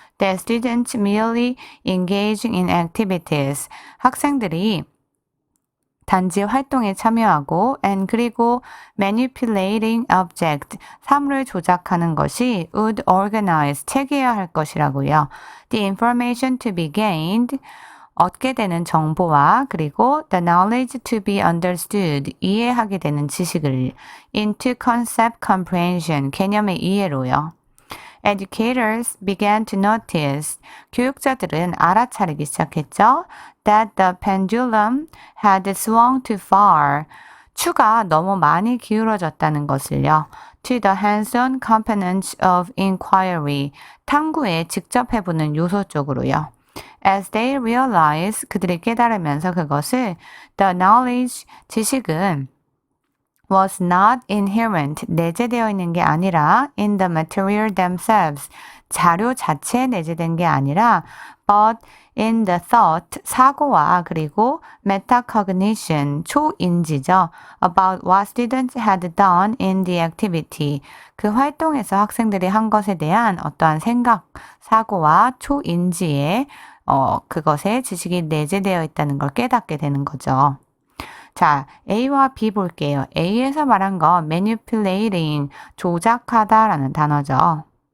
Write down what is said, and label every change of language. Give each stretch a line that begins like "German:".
English: That students merely engaging in activities,
Korean: 학생들이 단지 활동에 참여하고
English: and
Korean: 그리고
English: manipulating object,
Korean: 사물을 조작하는 것이
English: would organize,
Korean: 체계해야 할 것이라고요.
English: The information to be gained,
Korean: 얻게 되는 정보와 그리고
English: the knowledge to be understood,
Korean: 이해하게 되는 지식을
English: into concept comprehension,
Korean: 개념의 이해로요.
English: Educators began to notice,
Korean: 교육자들은 알아차리기 시작했죠.
English: That the pendulum had swung too far,
Korean: 추가 너무 많이 기울어졌다는 것을요.
English: To the hands-on components of inquiry,
Korean: 탐구에 직접 해보는 요소 쪽으로요.
English: As they realize,
Korean: 그들이 깨달으면서 그것을
English: the knowledge,
Korean: 지식은
English: was not inherent,
Korean: 내재되어 있는 게 아니라
English: in the material themselves,
Korean: 자료 자체에 내재된 게 아니라
English: but in the thought,
Korean: 사고와 그리고
English: metacognition,
Korean: 초인지죠.
English: about what students had done in the activity,
Korean: 그 활동에서 학생들이 한 것에 대한 어떠한 생각, 사고와 초인지에 그것에 지식이 내재되어 있다는 걸 깨닫게 되는 거죠. 자, A와 B 볼게요. A에서 말한 건 manipulating, 조작하다라는 단어죠.